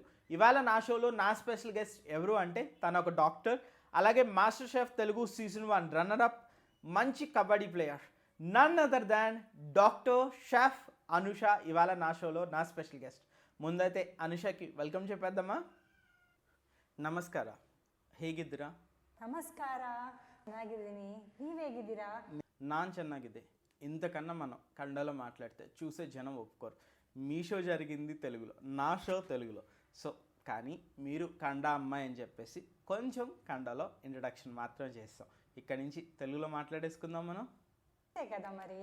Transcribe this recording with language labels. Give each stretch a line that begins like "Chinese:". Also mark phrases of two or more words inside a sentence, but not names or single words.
Telugu: ఇవాళ నా షోలో నా స్పెషల్ గెస్ట్ ఎవరు అంటే తను ఒక డాక్టర్, అలాగే మాస్టర్ షెఫ్ తెలుగు సీజన్ 1 రన్నర్ అప్, మంచి కబడ్డీ ప్లేయర్,
English: none other than
Telugu: డాక్టర్ షెఫ్ అనుష ఇవాళ నా షోలో నా స్పెషల్ గెస్ట్. ముందైతే అనుషకి వెల్కమ్ చెప్పేద్దామా.
Kannada: ನಮಸ್ಕಾರ, ಹೇಗಿದ್ದೀರಾ? ನಮಸ್ಕಾರ, ಚೆನ್ನಾಗಿದ್ದೀನಿ. ನೀವೇಗಿದ್ದೀರಾ? ನಾನು ಚೆನ್ನಾಗಿದೆ.
Telugu: ఇంతకన్నా మనం కన్నడలో మాట్లాడితే చూసే జనం ఒప్పుకోరు. మీ షో జరిగింది తెలుగులో, నా షో తెలుగులో. సో కానీ మీరు కన్నడ అమ్మాయి అని చెప్పేసి కొంచెం కన్నడలో ఇంట్రడక్షన్ మాత్రం చేస్తాం. ఇక్కడి నుంచి తెలుగులో మాట్లాడేసుకుందాం మనం. అంతే కదా మరి.